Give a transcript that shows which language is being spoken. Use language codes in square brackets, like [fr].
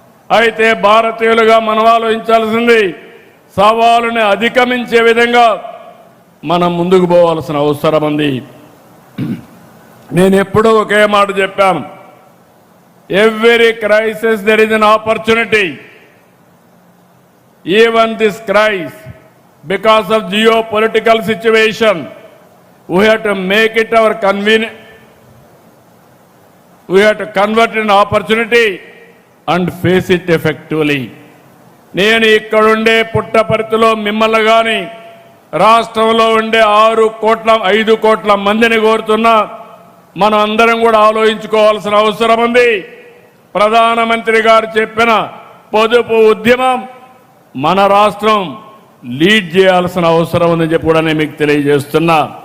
[te] అయితే భారతీయులుగా మనం ఆలోచించాల్సింది, సవాలుని అధిగమించే విధంగా మనం ముందుకు పోవాల్సిన అవసరం ఉంది. నేను ఎప్పుడూ ఒకే మాట చెప్పాను, [en] Every crisis there is an opportunity. Even this crisis, because of geopolitical situation, we have to make it our convenient. We have to convert it in opportunity and face it effectively. [te] నేను ఇక్కడుండే పుట్టపర్తిలో మిమ్మల్ని కానీ రాష్ట్రంలో ఉండే 5 కోట్ల మందిని కోరుతున్నా, మనం అందరం కూడా ఆలోచించుకోవాల్సిన అవసరం ఉంది. ప్రధానమంత్రి గారు చెప్పిన పొదుపు ఉద్యమం మన రాష్ట్రం లీడ్ చేయాల్సిన అవసరం ఉందని చెప్పి కూడా నేను మీకు తెలియజేస్తున్నా.